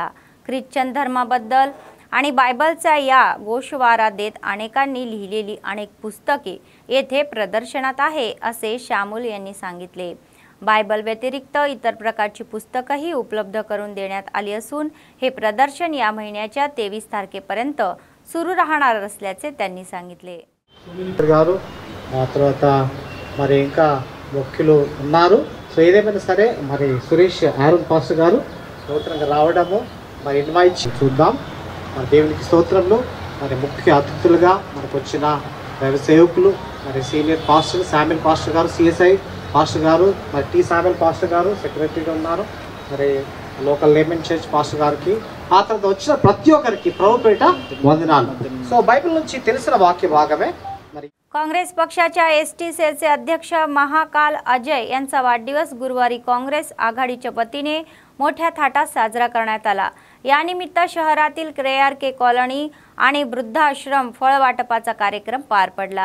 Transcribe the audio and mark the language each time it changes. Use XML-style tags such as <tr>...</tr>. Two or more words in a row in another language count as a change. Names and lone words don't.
<mr>ख्रिश्चन धर्माबद्दल आणि बायबलचा या गोषवारा देत अनेकांनी लिहिलेली अनेक पुस्तके येथे प्रदर्शनात आहे असे शामुल यांनी सांगितले। बायबल व्यतिरिक्त इतर प्रकारची पुस्तकही उपलब्ध करून देण्यात आली असून हे प्रदर्शन या महिन्याच्या 23 तारखेपर्यंत सुरू राहणार असल्याचे त्यांनी सांगितले।</mr> <te>మరి ఇంకా మొక్కులు ఉన్నారు। సో ఏదేమైనా సరే మరి సురేష్ ఆరుణ్ పాస్టర్ గారు నూతనంగా రావడము మరి ఇన్వైట్ చూద్దాం। మన దేవునికి స్తోత్రములు। మరి ముఖ్య అతిథులుగా మనకు వచ్చిన దైవ సేవకులు మరి</te> <en>senior pastor</en> <te>శామ్యుల్ పాస్టర్ గారు, CSI పాస్టర్ గారు, మరి టీ శామ్యుల్ పాస్టర్ గారు సెక్రటరీగా ఉన్నారు। మరి</te> <en>local layman church pastor</en> <te>గారికి ఆ తర్వాత వచ్చిన ప్రతి ఒక్కరికి ప్రభుపేట వందనాలు। సో బైబిల్ నుంచి తెలిసిన వాక్య భాగమే।</te> <mr>काँग्रेस पक्षाच्या ST सेलचे अध्यक्ष महाकाल अजय यांचा वाढदिवस गुरुवारी काँग्रेस आघाडीच्या वतीने मोठ्या थाटात साजरा करण्यात आला। या निमित्त शहरातील KRK कॉलनी आणि वृद्धाश्रम फळ वाटपाचा कार्यक्रम पार पडला।</mr>